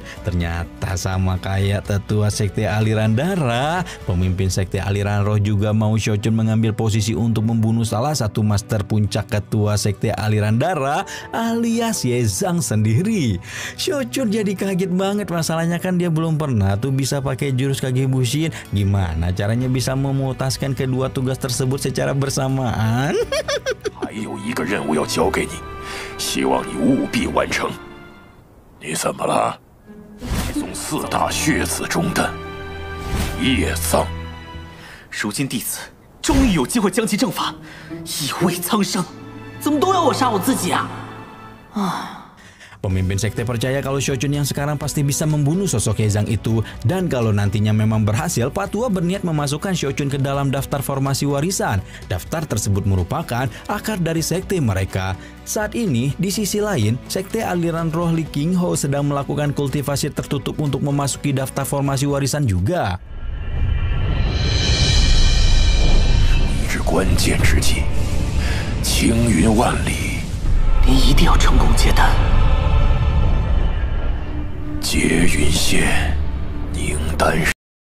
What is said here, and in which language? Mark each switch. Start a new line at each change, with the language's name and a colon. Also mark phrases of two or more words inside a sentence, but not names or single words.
Indonesian: Ternyata sama kayak tetua sekte aliran darah, pemimpin sekte aliran roh juga mau Xiaochun mengambil posisi untuk membunuh salah satu master puncak ketua sekte aliran darah alias Ye Zhang sendiri. Xiaochun jadi kaget banget, masalahnya kan dia belum pernah tuh bisa pakai jurus Kage Bushin. Gimana caranya bisa memutaskan kedua tugas tersebut secara bersamaan?
Chinese: 还有一个任务要交给你，希望你务必完成。你怎么了？一宗4大血子中的 叶藏，如今弟子终于有机会将其正法，以慰苍生。怎么都要我杀我自己啊？
Indonesian: Pemimpin sekte percaya kalau Shochun yang sekarang pasti bisa membunuh sosok Hezang itu, dan kalau nantinya memang berhasil, Patua berniat memasukkan Shochun ke dalam daftar formasi warisan. Daftar tersebut merupakan akar dari sekte mereka. Saat ini, di sisi lain, sekte aliran roh Li Qingho sedang melakukan kultivasi tertutup untuk memasuki daftar formasi warisan juga.
Chinese: 至关键之际，青云万里，您一定要成功接单。接云县，宁丹。